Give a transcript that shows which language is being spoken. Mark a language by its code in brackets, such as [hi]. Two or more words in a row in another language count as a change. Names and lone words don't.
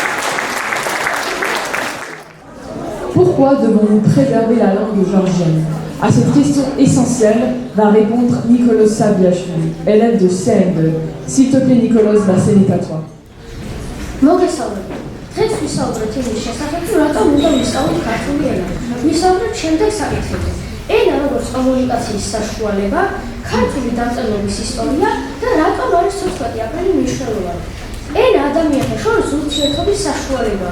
[fr] Pourquoi devons-nous préserver la langue georgienne? À cette question essentielle va répondre Nicolas Saviashvili, élève de CM2. S'il te plaît, Nicolas, la scène est à toi. [ka] მოგესალმებით. დღეს ვისაუბრეთ იმის შესახებ, თუ რატომ უნდა ვისწავლოთ ქართული ენა. ვისაუბრეთ შემდეგ საკითხებზე. ენა როგორც კომუნიკაციის საშუალება, ქართული დამწერლობის ისტორია და რატომ არის 14 აპრილი მნიშვნელოვანი. ენა ადამიანთა შორის ურთიერთობის საშუალებაა.